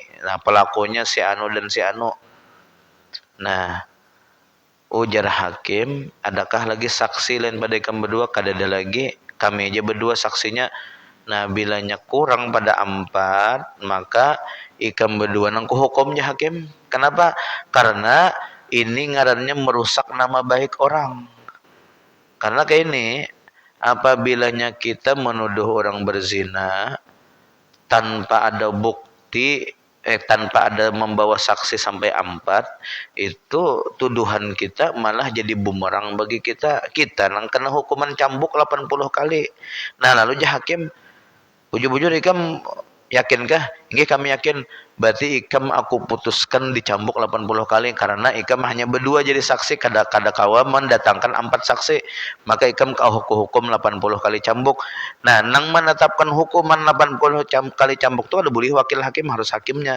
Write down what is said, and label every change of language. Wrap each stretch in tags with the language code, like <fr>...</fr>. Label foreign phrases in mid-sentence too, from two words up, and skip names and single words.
<bjn>Nah, pelakunya si dan si Nah, ujar hakim, adakah lagi saksi lain pada kami berdua? Kada ada lagi, kami aja berdua saksinya. Nah, bilanya kurang pada 4, maka ikam berdua nang hukumnya hakim. Kenapa? Karena ini ngarannya merusak nama baik orang. Karena kayak ini, apabilanya kita menuduh orang berzina tanpa ada bukti, tanpa ada membawa saksi sampai 4, itu tuduhan kita malah jadi bumerang bagi kita. Kita nang kena hukuman cambuk 80 kali. Nah, lalu hakim, bujur-bujur ikam yakinkah? Nggih, kami yakin. Berarti ikam aku putuskan dicambuk 80 kali karena ikam hanya berdua jadi saksi, kada kawa mendatangkan 4 saksi. Maka ikam hukum 80 kali cambuk. Nah, nang menetapkan hukuman 80 kali cambuk itu ada boleh wakil hakim, harus hakimnya.</bjn>